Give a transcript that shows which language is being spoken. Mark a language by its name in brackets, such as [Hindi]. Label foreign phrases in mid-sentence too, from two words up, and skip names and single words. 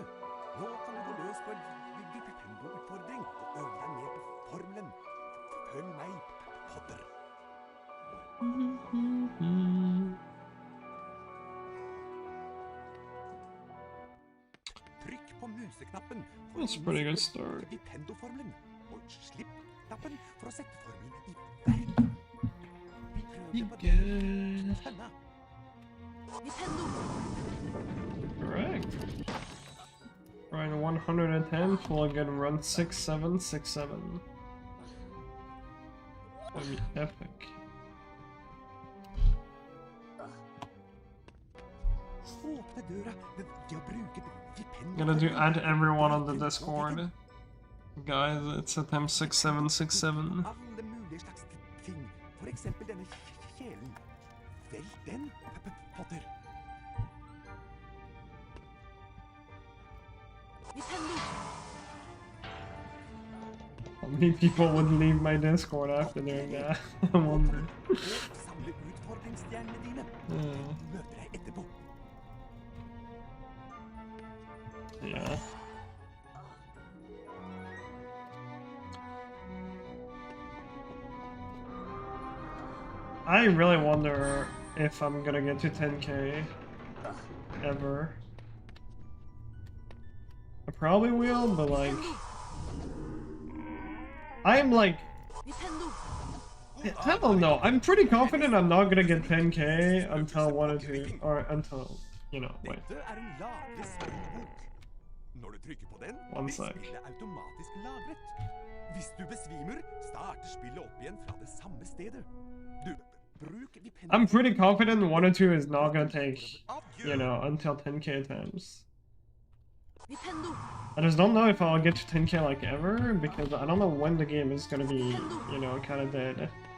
[Norwegian] Nå kan du gå løs på en Nintendo-utfordring og øve deg mer på formelen. Følg meg, Potter. Trykk på museknappen for [English] That's a pretty good start. [Norwegian] Nintendo-formelen, og slipp knappen for å sette formelen i verden. Vi prøver på det. Spennende. [English] Correct. Right, 110 will get run 6767. That'd be epic. [Norwegian] Åpne døra ved å bruke [English] I'm gonna do add everyone on the Discord. Guys, it's attempt 6767. [Norwegian] Alle mulige slags ting. For eksempel denne kjelen. Velg den, Potter. [English] How many people would leave my Discord after doing that? I wonder. [Norwegian] Samle utfordringsstjernene dine. Møter deg etterpå. [English] Yeah. I really wonder if I'm gonna get to 10k ever. I probably will, but like, I'm like, I don't know. I'm pretty confident I'm not gonna get 10k until 1 or 2, or until, you know, wait. [Norwegian] Dette er en lagret spillbok. Når du trykker på den, [English] One [Norwegian] blir [English] sec. [Norwegian] spillet automatisk lagret. Hvis du besvimer, starter spillet opp igjen fra det samme stedet. Du, bruk Vipendo. [English] I'm pretty confident 1 or 2 is not gonna take, you know, until 10k attempts. I just don't know if I'll get to 10k like ever, because I don't know when the game is gonna be, you know, kind of dead.